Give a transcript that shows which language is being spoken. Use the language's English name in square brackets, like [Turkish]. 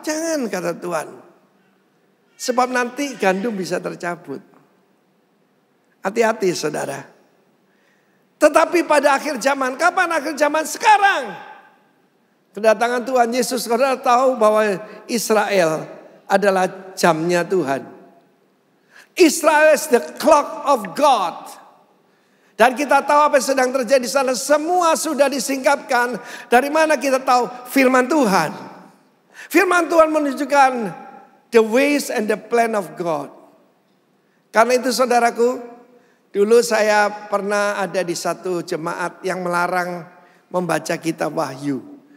[Indonesian] Jangan, kata Tuhan. Sebab nanti gandum bisa tercabut. Hati-hati saudara. Tetapi pada akhir zaman, kapan akhir zaman? Sekarang. Kedatangan Tuhan Yesus, saudara tahu bahwa Israel adalah jamnya Tuhan. [English] Israel is the clock of God. [Indonesian] Dan kita tahu apa yang sedang terjadi di sana. Semua sudah disingkapkan. Dari mana kita tahu? Firman Tuhan. Firman Tuhan menunjukkan [English] the ways and the plan of God. [Indonesian] Karena itu saudaraku, dulu saya pernah ada di satu jemaat yang melarang membaca kitab Wahyu.